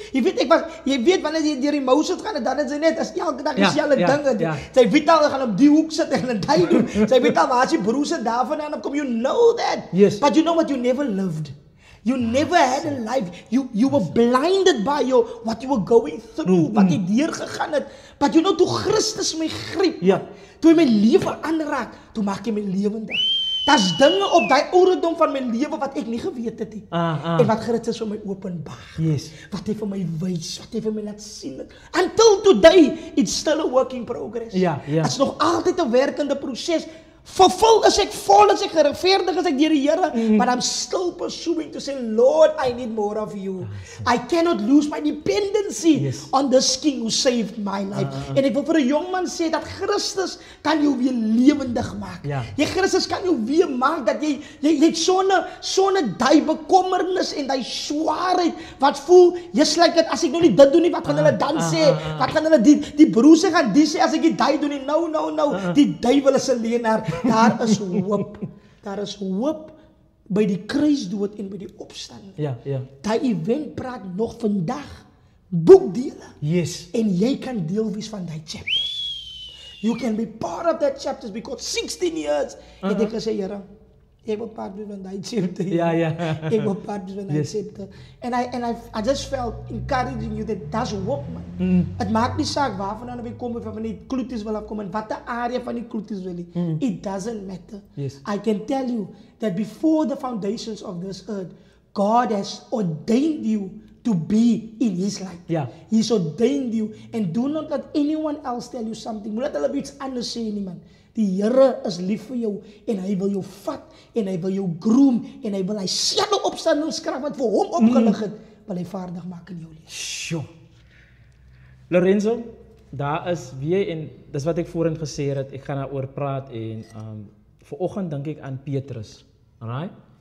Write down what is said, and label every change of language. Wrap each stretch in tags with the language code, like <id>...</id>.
<af>Jy weet wanneer jy deur die mou sit gaan, dan is hy net as elke dag dieselfde dinge. Sy weet al gaan op die hoek sit en daai doen. Sy weet al waar sy broer se daarvan aan kom,</af> <en>you know that. Yes. But you know what, you never lived. You never had a life. You were blinded by what you were going through,</en> <af>wat jy deurgegaan het.</af> <en>But you know,</en> <af>toe Christus my griep, toe hy my lewe aanraak, toe maak hy my lewendig. Daar's dinge op daai ouderdom van my lewe wat ek nie geweet het nie. En wat Christus vir my openbaar.</af> <en>Yes.</en> <af>Wat hy vir my wys, wat hy vir my laat sien.</af> <en>Until today, it's still a work in progress.</en> <af>Dit's nog altyd 'n werkende proses. Vervul is ek, vol is ek, geregverdig is ek deur die Here,</af> <en>but I'm still pursuing to say, Lord, I need more of you. I cannot lose my dependency on this King who saved my life.</en> <af>En ek wil vir 'n jong man sê dat Christus kan jou weer lewendig maak. Jy Christus kan jou weer maak dat jy het sonne daai bekommernis en daai swaarheid wat voel, jy's like dit as ek nou nie dit doen nie, wat gaan hulle dan sê? Wat gaan hulle die broers gaan die sê as ek nie daai doen nie? No. Die duiwel is 'n leienaar. Daar is hoop. Daar is hoop by die kruisdood en by die opstanding. Daai event praat nog vandag boekdele.</af> <en>Yes.</en> <af>En jy kan deel wees van daai chapters.</af> <en>You can be part of that chapters because 16 years</en> <af>het ek gesê, Here, ek wil part wees van daai chapter. Ek wil part wees van daai chapter.</af> <en>And I just felt encouraging you that that's hoop, man.</en> <af>Het maak nie saak waarvan jy kom of van die Kloeties wil afkom en watter area van die Kloeties wil jy.</af> <en>It doesn't matter. I can tell you that before the foundations of this earth, God has ordained you to be in His light. He's ordained you. And do not let anyone else tell you something.</en> <af>Moet hulle iets anders sê nie, man. Die Here is lief vir jou en hy wil jou vat en hy wil jou groom en hy wil hy selfe opstandingskrag wat vir hom opgelig het, wil hy vaardig maak in jou lewe. Lorenzo, daar is wie en dis wat ek voorheen gesê het, ek gaan daaroor praat en vanoggend dink ek aan Petrus. Alright?</af>